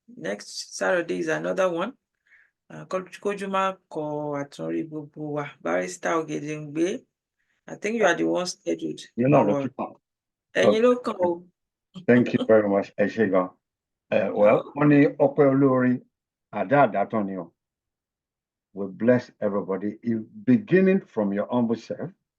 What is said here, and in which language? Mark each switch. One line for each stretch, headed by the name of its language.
English: Next Saturday is another one.
Yoruba: Kójú má kọ àtúnrí gbogbo wa.
English: Barrister Ògèdèngbé, I think you are the one scheduled. You're not looking up.
Yoruba: Ẹ̀yin ló kàn o.
English: Thank you very much.
Yoruba: Ẹ ṣé gan. Well, wọ́n ní ọpẹ́ olórin àdáàdá tán ni o.
English: We bless everybody, beginning from your humble self